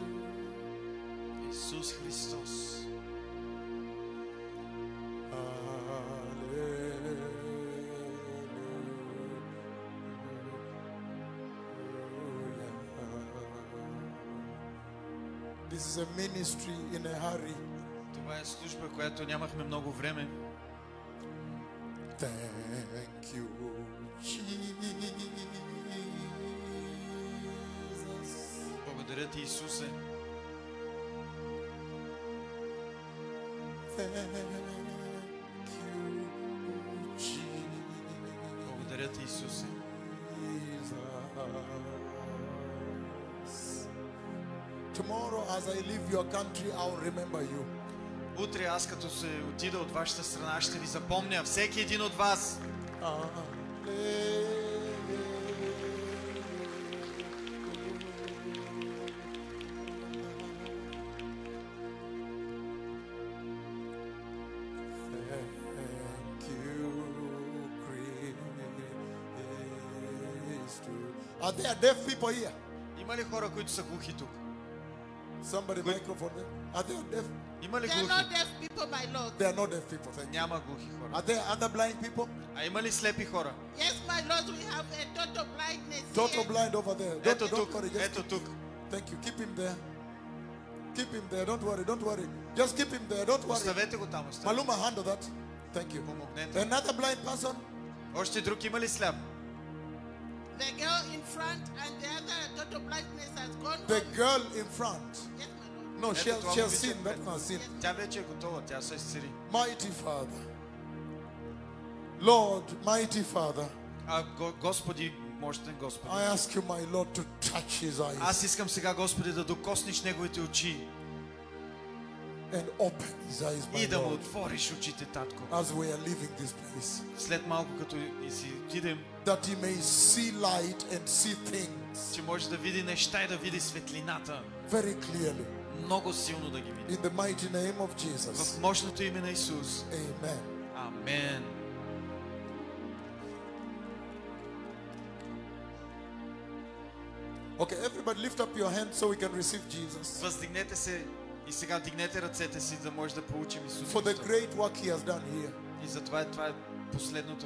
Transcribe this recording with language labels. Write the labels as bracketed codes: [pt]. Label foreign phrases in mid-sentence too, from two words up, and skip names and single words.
[bg] Исус Христос. [en] This is a ministry in a hurry. [bg] Това е служба, която нямахме много време. [en] Thank you, Jesus. [bg] Благодаря ти, Исусе. [en] Thank you, Jesus. [bg] Благодаря ти, Исусе. [en] Tomorrow, as I leave your country, I'll remember you. [bg] Утре аз като се отида от вашата страна, ще ви запомня всеки един от вас. [en] Thank you, Christ. Are there deaf people here? [bg] Има ли хора, които са глухи тук? [en] Somebody microphone there. Are there deaf? [bg] Има ли [en] They are [bg] глухи? [en] not deaf people, my Lord. There are no deaf people. Thank you. [bg] Няма глухи хора. [en] Are there other blind people? [bg] А има ли слепи хора? [en] Yes, my Lord, we have a total blindness Total here. blind over there. [bg] Ето [en] Don't [bg] тук, [en] worry. Just [bg] ето тук. [en] thank you. Keep him there. Keep him there. Don't worry. Don't worry. Just keep him there. Don't worry. [bg] Оставете го там, оставете. [en] Maluma, handle that. Thank you. [bg] Помогнете. [en] Another blind person. [bg] Още друг има ли сляп? [en] The girl in front and the other total blindness has gone The home. girl in front. Yes, my Lord. No, [bg] Ето [en] she has [bg] това [en] seen. [bg] момиче [en] That [bg] пред. [en] one seen. [bg] Тя вече е готова, тя се изцели. [en] Mighty Father. Lord, mighty Father. [bg] Господи, мощен Господи. [en] I ask you, my Lord, to touch his eyes. [bg] Аз искам сега, Господи, да докоснеш неговите очи. [en] and open his eyes, my [bg] и да му [en] Lord, [bg] отвориш очите, татко. [en] as we are leaving this place, [bg] След малко, като и си отидем, [en] that he may see light and see things [bg] че може да види неща и да види светлината. [en] very clearly. [bg] Много силно да ги види. [en] In the mighty name of Jesus. [bg] В мощното име на Исус. [en] Amen. [bg] Амен. [en] Okay, everybody lift up your hands so we can receive Jesus. [bg] Въздигнете се и сега дигнете ръцете си, да може да получим Исус [en] For the [bg] Христос. [en] great work he has done here. [bg] И затова това е последното.